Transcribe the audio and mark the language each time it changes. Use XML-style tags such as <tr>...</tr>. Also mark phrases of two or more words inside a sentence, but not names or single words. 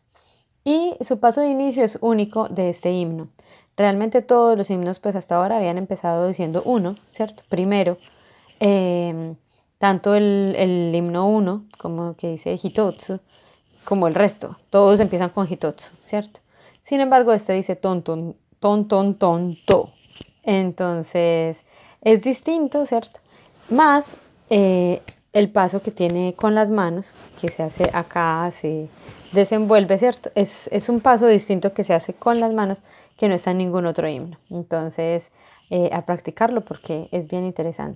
<es>Y su paso de inicio es único de este himno. Realmente todos los himnos pues hasta ahora habían empezado diciendo uno, ¿cierto? Primero, eh, tanto el himno uno, como que dice Hitotsu, como el resto, todos empiezan con Hitotsu, ¿cierto? Sin embargo, este dice ton, ton, ton, ton, ton, to. Entonces, es distinto, ¿cierto? Más el paso que tiene con las manos, que se hace acá, se desenvuelve, ¿cierto? Es un paso distinto que se hace con las manos que no está en ningún otro himno. Entonces, a practicarlo porque es bien interesante.</es>